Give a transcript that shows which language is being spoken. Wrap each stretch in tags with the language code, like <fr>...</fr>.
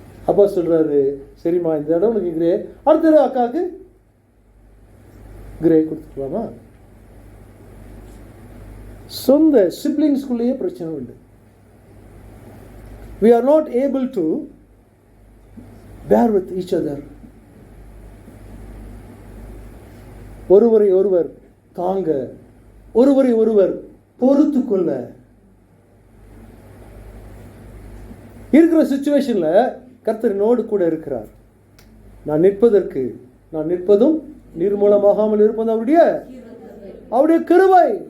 <ta>அப்பா சொல்றாரு, சரிம்மா இந்த இடம் உனக்கு கிரே, அடுத்த தடவை அக்காவுக்கு கிரே கொடுத்துக்கலாமா? சொந்த சிப்ளிங்ஸ்குள்ளேயே பிரச்சனை உண்டு.</ta> <en>We are not able to bear with each other.</en> <ta>ஒருவரை ஒருவர் தாங்க, ஒருவரை ஒருவர் பொறுத்து கொள்ள. இருக்கிற சிச்சுவேஷன்ல கர்த்தரினோடு கூட இருக்கிறார். நான் நிற்பதும் நிர்மூலமாகாமல் இருப்பது அவருடைய கிருபை.</ta>